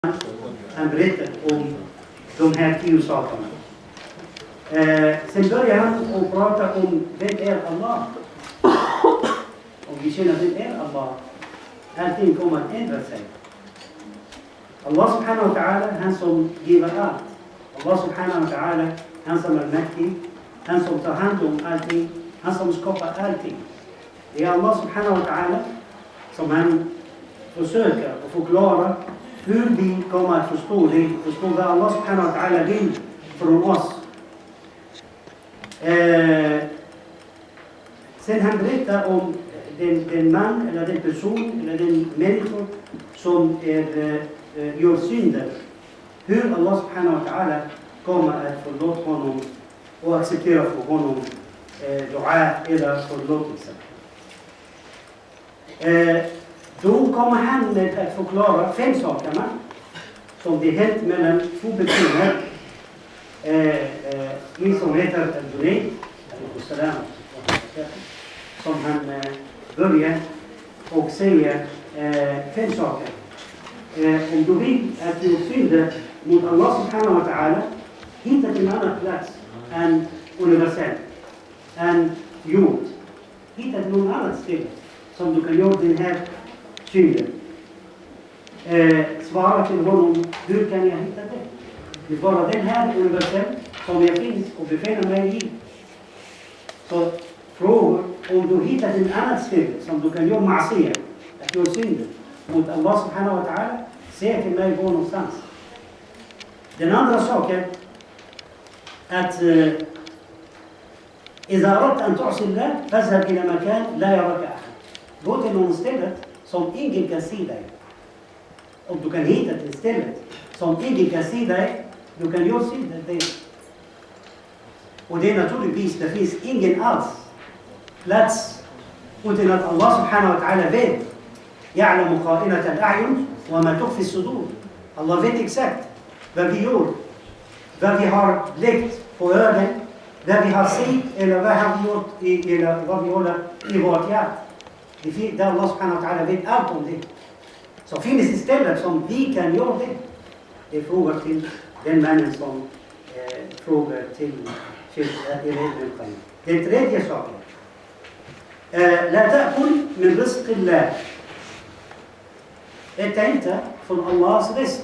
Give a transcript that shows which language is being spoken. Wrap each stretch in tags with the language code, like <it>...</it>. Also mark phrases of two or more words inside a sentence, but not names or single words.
<sv>Han berättar om de här 10 sakerna. Sen börjar han att prata om vem är Allah. Om vi känner vem är Allah, allting kommer att ändra sig.</sv> <ar>الله سبحانه وتعالى,</ar> <sv>han som ger allt.</sv> <ar>الله سبحانه وتعالى,</ar> <sv>han som är mäktig, han som tar hand om allting, han som skapar allting. Det är</sv> <ar>الله سبحانه وتعالى</ar> <sv>som han försöker att förklara hur vi kommer att förstå det, förstå vad</sv> <ar>الله سبحانه وتعالى</ar> <sv>vill från oss. Sen han berättar om den man eller den person eller den människa som gör synder. Hur</sv> <ar>الله سبحانه وتعالى</ar> <sv>kommer att förlåta honom och acceptera för honom dua eller förlåtelse. Då kommer han med att förklara 5 sakerna som det hänt mellan 2 personer. En som heter Junayd, som han börjar och säger 5 saker. Om du vill att du synder mot</sv> <ar>الله سبحانه وتعالى,</ar> <sv>hitta en annan plats än universell, än jord. Hitta någon annan ställe som du kan göra den här synden. Svara till honom, hur kan jag hitta det? Det är bara den här universell som jag finns och befinner mig i. Så fråga om du hittar en annan ställe som du kan göra ma'asiyah, att göra synder mot</sv> <ar>الله سبحانه وتعالى,</ar> <sv>säg till mig var någonstans. Den andra saken att</sv> <ar>إذا أردت أن تعصي الله فاذهب إلى مكان لا يراك أحد.</ar> <sv>Gå till någon ställe som ingen kan se dig. Om du kan hitta till stället som ingen kan se dig, du kan göra synder där. Och det är naturligtvis, det finns ingen alls plats utan att</sv> <ar>الله سبحانه وتعالى</ar> <sv>vet.</sv> <ar>يعلم خائنة الأعين وما تخفي الصدور.</ar> <sv>Allah vet exakt vad vi gör, vad vi har blickt på ögonen, vad vi har sett eller vad har vi gjort eller vad vi håller i vårt hjärta. Det</sv> <ar>الله سبحانه وتعالى</ar> <sv>vet allt om det. Så finns det ställen som vi kan göra det. Det är frågor till den mannen som frågar till den tredje saken.</sv> <ar>لا تأكل من رزق الله.</ar> <sv>Äta inte från Allahs risk.</sv>